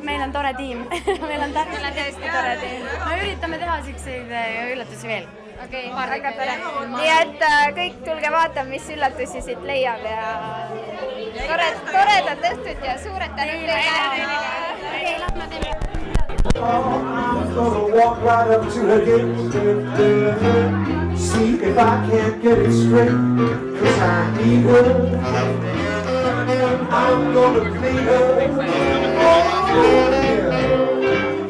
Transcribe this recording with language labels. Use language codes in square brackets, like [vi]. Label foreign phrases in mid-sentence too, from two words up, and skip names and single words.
[et] Meil on tore tiim. Meil on tõesti tore tiim. Me üritame teha selliseid üllatusi veel. Okei, väga tore. Nii et kõik tulge vaatama, mis üllatusi siit leiab ja toredat õhtut ja suured tänud teile. Okei, lähme teeme. [en] I'm gonna walk right up to her gate, see if I can't get it straight, 'cause I need her. I'm gonna plead her. Oh, yeah.